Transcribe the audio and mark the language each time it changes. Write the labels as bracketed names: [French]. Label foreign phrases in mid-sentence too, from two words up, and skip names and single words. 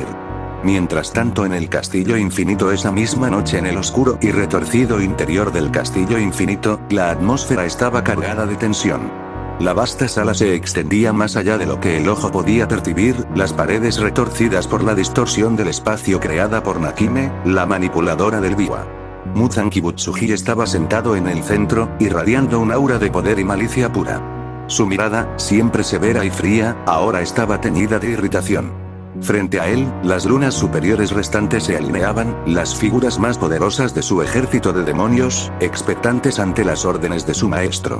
[Spanish] Mientras tanto en el castillo infinito esa misma noche en el oscuro y retorcido interior del castillo infinito, la atmósfera estaba cargada de tensión. La vasta sala se extendía más allá de lo que el ojo podía percibir, las paredes retorcidas por la distorsión del espacio creada por Nakime, la manipuladora del Biwa. Muzan Kibutsuji estaba sentado en el centro, irradiando un aura de poder y malicia pura. Su mirada, siempre severa y fría, ahora estaba teñida de irritación. Frente a él, las lunas superiores restantes se alineaban, las figuras más poderosas de su ejército de demonios, expectantes ante las órdenes de su maestro.